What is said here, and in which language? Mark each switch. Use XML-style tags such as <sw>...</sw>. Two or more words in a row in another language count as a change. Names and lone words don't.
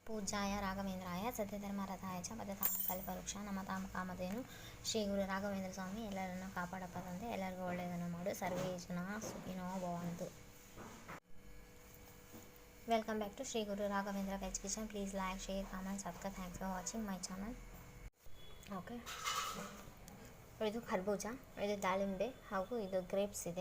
<sa>पूज्याय राघवेंद्राय सत्यधर्मरथाय च भजतां कल्पवृಕ್ಷ नमतां कामधेनु</sa> <kn>ಶ್ರೀ ಗುರು ರಾಘವೇಂದ್ರ ಸ್ವಾಮಿ ಎಲ್ಲರನ್ನು ಕಾಪಾಡಪ್ಪ ತಂದೆ. ಎಲ್ಲರಿಗೂ ಒಳ್ಳೆಯದನ್ನು ಮಾಡು.</kn> <sa>ಸರ್ವೇ ಜನ ಸುಖಿನೋ ಭವಂತು.</sa> <en>Welcome back to Shri Guru Raghavendra Veg Kitchen. Please like, share, comment, subscribe. Thanks for watching my channel.</en> <kn>ಓಕೆ, ಇದು ಖರ್ಬೂಜ, ಇದು ದಾಳಿಂಬೆ ಹಾಗೂ ಇದು ಗ್ರೇಪ್ಸ್ ಇದೆ.</kn>